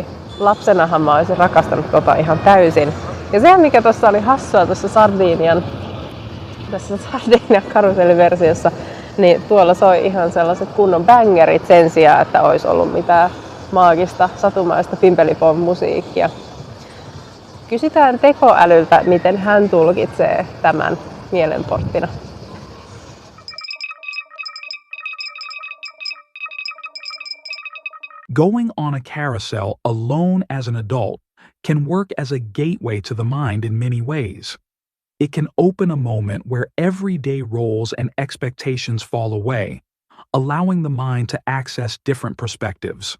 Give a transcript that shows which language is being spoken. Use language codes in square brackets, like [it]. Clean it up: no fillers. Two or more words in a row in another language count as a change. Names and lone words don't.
[fi] Lapsenahan mä olisin rakastanut tota ihan täysin. Ja se, mikä tuossa oli hassua tuossa Sardinian karuselliversiossa, niin tuolla soi ihan sellaiset kunnon bängerit sen sijaan, että olisi ollut mitään maagista, satumaista pimpelipom-musiikkia. Kysytään tekoälyltä, miten hän tulkitsee tämän mielenporttina. [en] Going on a carousel alone as an adult can work as a gateway to the mind in many ways. It can open a moment where everyday roles and expectations fall away, allowing the mind to access different perspectives.